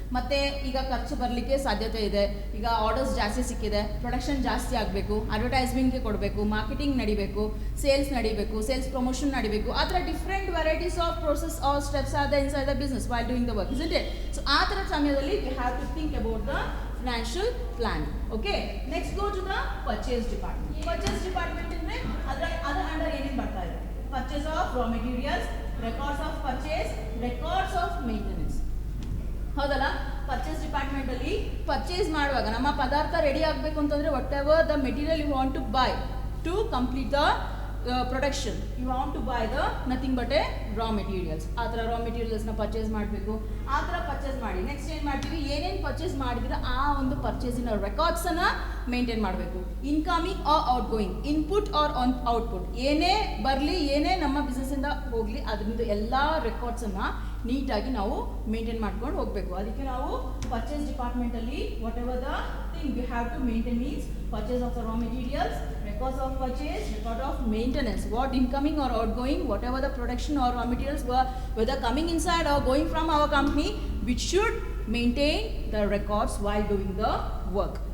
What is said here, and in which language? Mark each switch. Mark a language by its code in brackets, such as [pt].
[kn] ಮತ್ತು ಈಗ ಖರ್ಚು ಬರಲಿಕ್ಕೆ ಸಾಧ್ಯತೆ ಇದೆ, ಈಗ ಆರ್ಡರ್ಸ್ ಜಾಸ್ತಿ ಸಿಕ್ಕಿದೆ, ಪ್ರೊಡಕ್ಷನ್ ಜಾಸ್ತಿ ಆಗಬೇಕು, ಅಡ್ವರ್ಟೈಸ್ಮೆಂಟ್ಗೆ ಕೊಡಬೇಕು, ಮಾರ್ಕೆಟಿಂಗ್ ನಡಿಬೇಕು, ಸೇಲ್ಸ್ ನಡಿಬೇಕು, ಸೇಲ್ಸ್ ಪ್ರಮೋಷನ್ ನಡಿಬೇಕು. ಆ ಥರ [en] Different varieties of process or steps are the inside the business while doing the work, isn't it? So [kn] ಆ ಥರ ಸಮಯದಲ್ಲಿ [en] We have to think about the financial planning. Okay, next go to the purchase department. [kn] Purchase department ಅಂದ್ರೆ ಅದರ under ಏನೇನು ಬರ್ತಾ ಇದೆ? [en] Purchase of raw materials, records of purchase, records of maintenance. [kn] ಹೌದಲ್ಲ? Purchase department ಅಲ್ಲಿ ಪರ್ಚೇಸ್ ಮಾಡುವಾಗ ನಮ್ಮ ಪದಾರ್ಥ ರೆಡಿ ಆಗಬೇಕು ಅಂತಂದ್ರೆ [en] Whatever the material you want to buy to complete the production, you want to buy the nothing but a raw materials. [kn] ಆ ಥರ ರಾ ಮೆಟೀರಿಯಲ್ಸ್ನ purchase ಮಾಡಬೇಕು. ಆ ಥರ ಪರ್ಚೇಸ್ ಮಾಡಿ ನೆಕ್ಸ್ಟ್ ಏನು ಮಾಡ್ತೀವಿ, ಏನೇನು ಪರ್ಚೇಸ್ ಮಾಡಿದ್ರೆ ಆ ಒಂದು ಪರ್ಚೇಸಿನ ರೆಕಾರ್ಡ್ಸನ್ನು ಮೇಂಟೈನ್ ಮಾಡಬೇಕು. [en] incoming or outgoing, input or output, [kn] ಏನೇ ಬರಲಿ ಏನೇ ನಮ್ಮ ಬಿಸ್ನೆಸ್ಸಿಂದ ಹೋಗಲಿ ಅದರಿಂದ ಎಲ್ಲ ರೆಕಾರ್ಡ್ಸನ್ನು ನೀಟಾಗಿ ನಾವು ಮೇಂಟೈನ್ ಮಾಡ್ಕೊಂಡು ಹೋಗಬೇಕು. ಅದಕ್ಕೆ ನಾವು purchase ಡಿಪಾರ್ಟ್ಮೆಂಟಲ್ಲಿ [en] Whatever the thing we have to maintain means purchase of the raw materials, records of purchase, record of maintenance, what incoming or outgoing, whatever the production or raw materials were, whether coming inside or going from our company, which should maintain the records while doing the work.